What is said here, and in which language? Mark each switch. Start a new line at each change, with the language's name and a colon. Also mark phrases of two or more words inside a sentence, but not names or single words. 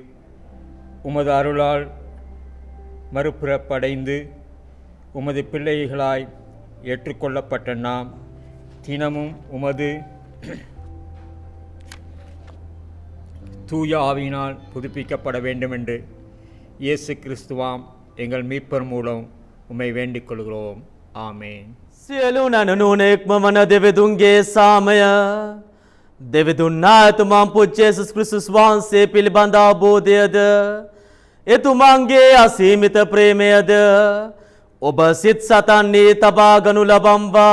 Tamil: உமது அருளால் மறுபிறப்படைந்து உமது பிள்ளைகளாய் ஏற்றுக்கொள்ளப்பட்ட நாம் தினமும் உமது தூய ஆவியினால் புதுப்பிக்கப்பட வேண்டுமென்று இயேசு கிறிஸ்துவாம் எங்கள் மீட்பர் மூலம் உம்மை வேண்டிக் கொள்கிறோம்.
Sinhala: ආමේන්. සියලු නනනුන ඉක්මවන දෙවිඳුන්ගේ සාමය දෙවිඳුන් නායතුමන් පුච්ච යේසුස් ක්‍රිස්තුස් වහන්සේ පිළිබඳ අවබෝධයද එතුමන්ගේ අසීමිත ප්‍රේමයද ඔබ සිත් සතන්නේ තබා ගනු ලබම්වා.